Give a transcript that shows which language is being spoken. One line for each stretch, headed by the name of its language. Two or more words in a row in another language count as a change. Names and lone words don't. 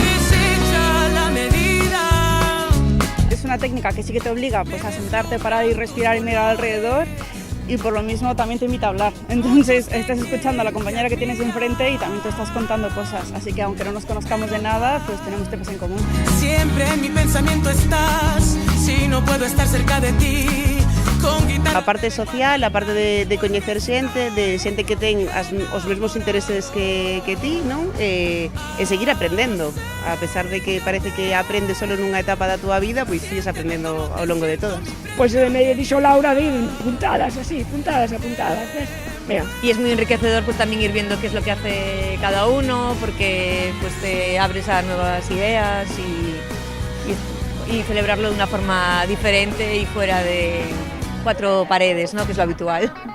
Spanish: Es una técnica que sí que te obliga pues a sentarte, parar y respirar y mirar alrededor, y por lo mismo también te invita a hablar. Entonces estás escuchando a la compañera que tienes enfrente y también te estás contando cosas. Así que aunque no nos conozcamos de nada, pues tenemos temas en común. Siempre en mi pensamiento estás, si no puedo estar cerca de ti.
Galician: A parte social, a parte de coñecer xente, de xente que ten os mesmos intereses que ti, non? E seguir aprendendo, a pesar de que parece que aprendes solo nunha etapa da túa vida, pois sigues aprendendo ao longo de todas. Pois me dixo Laura de puntadas así, puntadas apuntadas, ¿ves? Mira.
Spanish: Y es muy enriquecedor pues también ir viendo qué es lo que hace cada uno, porque pues te abres a nuevas ideas y celebrarlo de una forma diferente y fuera de 4 paredes, ¿no?, que es lo habitual.